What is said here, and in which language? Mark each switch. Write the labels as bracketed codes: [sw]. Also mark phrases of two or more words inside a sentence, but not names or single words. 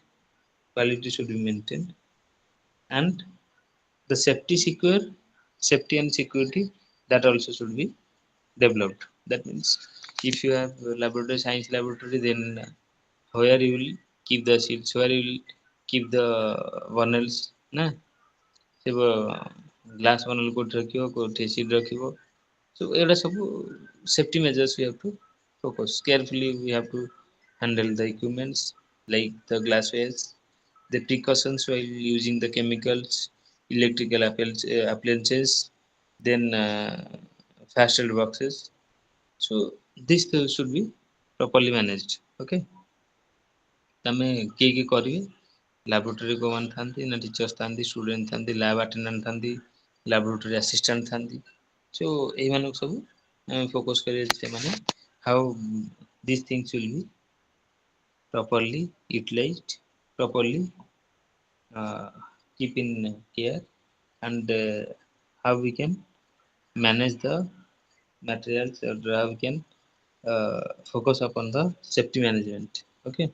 [en] Quality should be maintained, and the safety and security, that also should be developed. That means if you have a laboratory, science laboratory, then where you will keep the seeds, where you will keep the funnels, na? [or] ସେ [en] glass funnel [or] କୋଉଠି ରଖିବ, କୋଉଠି seed ରଖିବ. [en] So [or] ଏଗୁଡ଼ା ସବୁ [en] safety measures we have to focus. Carefully we have to handle the equipments like the glasswares, the precautions while using the chemicals, electrical appliances, then fastened boxes. So this should be properly managed. [or] Okay. ତମେ କିଏ କିଏ କରିବେ? ଲାବୋରେଟୋରୀ କୋଉମାନେ ଥାନ୍ତି ନା ଟିଚର୍ସ ଥାନ୍ତି, ଷ୍ଟୁଡେଣ୍ଟ ଥାନ୍ତି, [en] lab attendant [or] ଥାନ୍ତି, [en] laboratory assistant [or] ଥାନ୍ତି. [en] So [or] ଏଇମାନଙ୍କୁ ସବୁ ଫୋକସ୍ କରିବେ ସେମାନେ [en] how these things will be properly utilized, properly keep in care, and how we can manage the materials, or how we can focus upon the safety management. Okay.